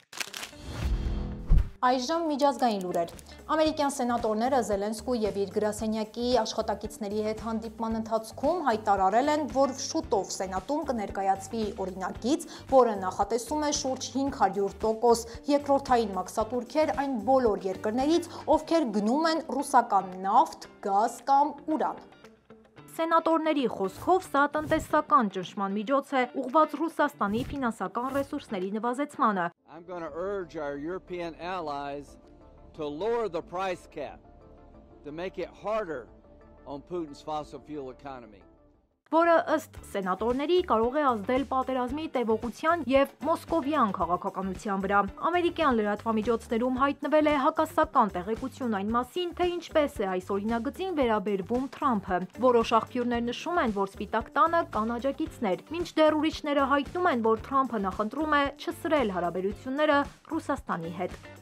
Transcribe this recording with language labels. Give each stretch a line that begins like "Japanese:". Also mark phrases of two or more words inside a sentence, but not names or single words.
Armenian: Այժմ միջազգային լուրեր։ Ամերիկյան սենատորները Զելենսկու եւ իր գրասենյակի աշխատակիցների հետ հանդիպման ընթացքում հայտարարել են, որ շուտով սենատում կներկայացվի օրինագիծ, որը նախատեսում է շուրջ 500% երկրորդային մաքսատուրքեր այն բոլոր երկրներից, ովքեր գնում են ռուսական նավթ, գազ կամ ուրան։ Սենատորների խոսքով սա տնտեսական ճնշման միջոց է ուղղված Ռուսաստանի ֆինանսական ռեսուրսների նվազեցմանը։
English: I'm going to urge our European allies to lower the price cap to make it harder on Putin's fossil fuel economy.
Armenian: Որը ըստ սենատորների կարող է ազդել պատերազմի տևողության եւ մոսկովյան քաղաքականության վրա։ Ամերիկյան լրատվամիջոցներում հայտնվել է հակասական տեղեկություն այն մասին, թե ինչպես է այս օրինագծին վերաբերվում Թրամփը։ Որոշ աղբյուրներ նշում են, որ Սպիտակ տանը կան աջակիցներ, մինչդեռ ուրիշները հայտնում են, որ Թրամփը նախընտրում է չսրել հարաբերությունները Ռուսաստանի հետ։